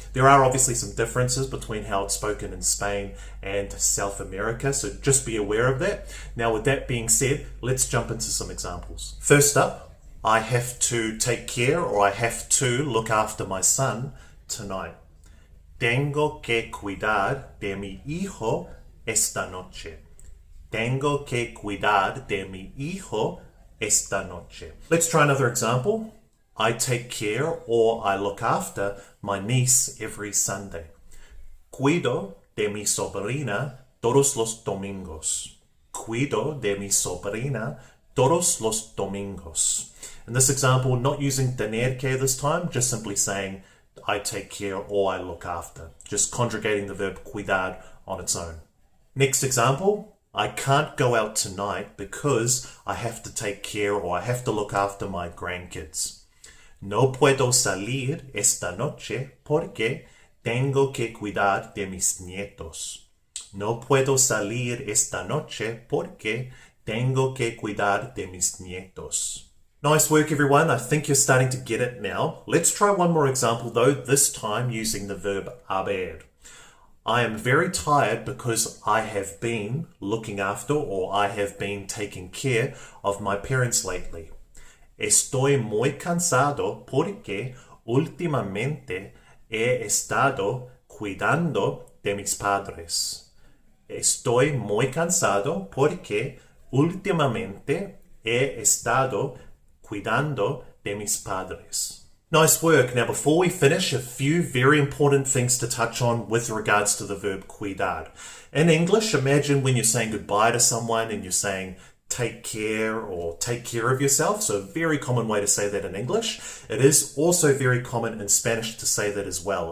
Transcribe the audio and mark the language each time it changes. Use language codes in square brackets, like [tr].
[en] There are obviously some differences between how it's spoken in Spain and South America, so just be aware of that. Now, with that being said, let's jump into some examples. First up, I have to take care or I have to look after my son tonight. [es] Tengo que cuidar de mi hijo esta noche. Tengo que cuidar de mi hijo esta noche. [en] Let's try another example. I take care or I look after my niece every Sunday. [es] Cuido de mi sobrina todos los domingos. Cuido de mi sobrina todos los domingos. [en] In this example, not using tener que this time, just simply saying I take care or I look after. Just conjugating the verb cuidar on its own. Next example, I can't go out tonight because I have to take care or I have to look after my grandkids. [es] No puedo salir esta noche porque tengo que cuidar de mis nietos. No puedo salir esta noche porque tengo que cuidar de mis nietos. [en] Nice work, everyone. I think you're starting to get it now. Let's try one more example, though, this time using the verb haber. I am very tired because I have been looking after or I have been taking care of my parents lately. [es] Estoy muy cansado porque últimamente he estado cuidando de mis padres. Estoy muy cansado porque últimamente he estado cuidando de mis padres. [en] Nice work. Now, before we finish, a few very important things to touch on with regards to the verb cuidar. In English, imagine when you're saying goodbye to someone and you're saying take care or take care of yourself. So a very common way to say that in English. It is also very common in Spanish to say that as well.